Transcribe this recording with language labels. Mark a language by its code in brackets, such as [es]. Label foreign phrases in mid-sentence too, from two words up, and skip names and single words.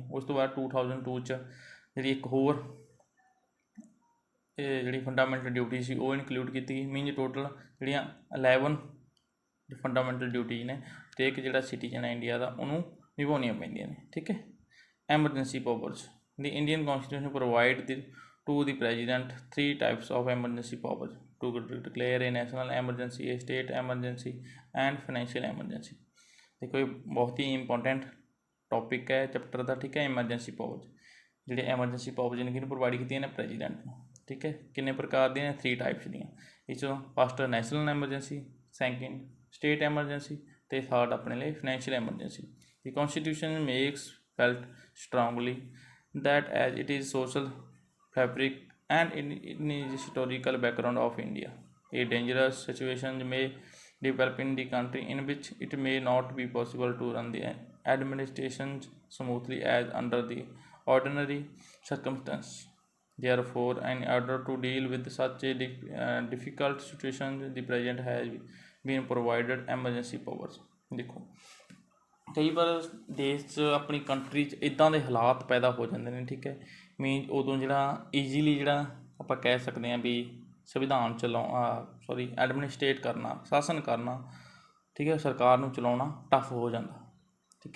[pa] ਉਸ ਤੋਂ ਬਾਅਦ 2002 'ਚ ਜਿਹੜੀ ਇੱਕ ਹੋਰ ਇਹ ਜਿਹੜੀ [en] fundamental duty [pa] ਸੀ ਉਹ ਇਨਕਲੂਡ ਕੀਤੀ ਗਈ। [en] means total [pa] ਜਿਹੜੀਆਂ 11 [en] fundamental duties [pa] ਨੇ ਅਤੇ ਇੱਕ ਜਿਹੜਾ ਸਿਟੀਜ਼ਨ ਹੈ ਇੰਡੀਆ ਦਾ ਉਹਨੂੰ ਨਿਭਾਉਣੀਆਂ ਪੈਂਦੀਆਂ ਨੇ, ਠੀਕ ਹੈ। [en] Emergency powers. The Indian constitution provide to the president 3 types of emergency powers। to declare a national emergency, a state emergency and financial emergency। [hi] देखो ये बहुत ही [en] important topic [hi] है चैप्टर का, ठीक है। [en] emergency powers, [pa] ਜਿਹੜੇ [en] emergency powers [pa] ਨੇ ਕਿਹਨੂੰ ਪ੍ਰੋਵਾਈਡ ਕੀਤੀਆਂ ਨੇ, ਪ੍ਰੈਜ਼ੀਡੈਂਟ ਨੂੰ, ਠੀਕ ਹੈ। ਕਿੰਨੇ ਪ੍ਰਕਾਰ ਦੀਆਂ ਨੇ, 3 ਟਾਈਪਸ ਦੀਆਂ। ਇਸ 'ਚੋਂ [en] first national emergency, second state emergency [pa] ਅਤੇ ਥਰਡ ਆਪਣੇ ਲਈ [en] financial emergency. The constitution makers felt strongly that as it is social fabric and in its historical background of India, a dangerous situation may develop in the country in which it may not be possible to run the administration smoothly as under the ordinary circumstances. Therefore, in order to deal with such a difficult situation, the president has been provided emergency powers। [pa] देखो ਕਈ ਵਾਰ ਦੇਸ਼ 'ਚ ਆਪਣੀ ਕੰਟਰੀ 'ਚ ਇੱਦਾਂ ਦੇ ਹਾਲਾਤ ਪੈਦਾ ਹੋ ਜਾਂਦੇ ਨੇ, ਠੀਕ ਹੈ। ਮੀਨ ਉਦੋਂ ਜਿਹੜਾ ਈਜ਼ੀਲੀ ਜਿਹੜਾ ਆਪਾਂ ਕਹਿ ਸਕਦੇ ਹਾਂ ਵੀ ਸੰਵਿਧਾਨ ਐਡਮਿਨਿਸਟ੍ਰੇਟ ਕਰਨਾ, ਸ਼ਾਸਨ ਕਰਨਾ, ਠੀਕ ਹੈ, ਸਰਕਾਰ ਨੂੰ ਚਲਾਉਣਾ ਟਫ ਹੋ ਜਾਂਦਾ, ਠੀਕ ਹੈ।